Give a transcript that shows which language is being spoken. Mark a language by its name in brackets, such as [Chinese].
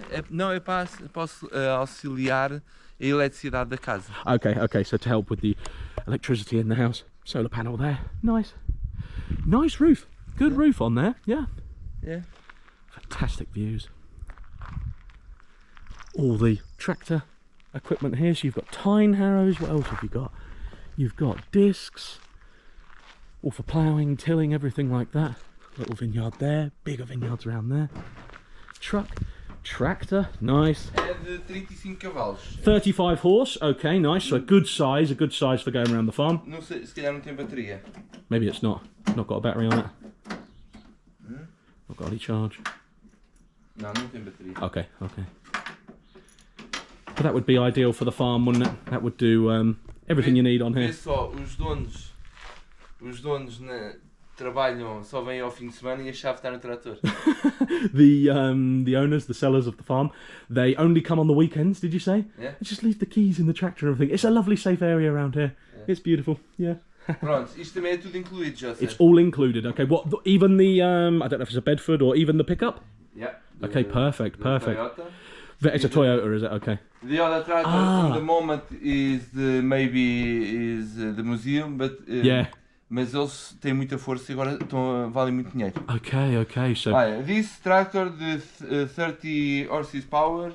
[Portuguese] Não, é para auxiliar a eletricidade da casa. [English] Okay. So to help with the electricity in the house. Solar panel there. Nice roof. Good roof on there. Yeah. Fantastic views. All the tractor equipment here. So you've got tine harrows. What else have you got? You've got discs. All for ploughing, tilling, everything like that. Little vineyard there. Bigger vineyards around there. Tractor, nice. [Portuguese] É de 35 cavalos. [English] 35 horse, okay, nice. So a good size for going around the farm. [Portuguese] Não sei, se calhar não tem bateria. [English] Maybe it's not got a battery on it. Not got any charge. [Portuguese] Não tem bateria. [English] Okay. But that would be ideal for the farm, wouldn't it? That would do everything you need on here. [Portuguese] Vê só, os donos trabalham, só vêm ao fim de semana e a chave está no trator. [English] The owners, the sellers of the farm, they only come on the weekends, did you say? Yeah. They just leave the keys in the tractor and everything. It's a lovely safe area around here. Yeah. It's beautiful, yeah. Pronto, isto também é tudo incluído, já sei. It's all included, okay. What, even the, I don't know if it's a Bedford or even the pickup? Yeah. Okay, perfect. Toyota. It's a Toyota, is it? Okay. The other tractor at the moment is the museum, but yeah. [Portuguese] Mas eles têm muita força e agora valem muito dinheiro. [English] Okay, so... this tractor, the 30 horses power,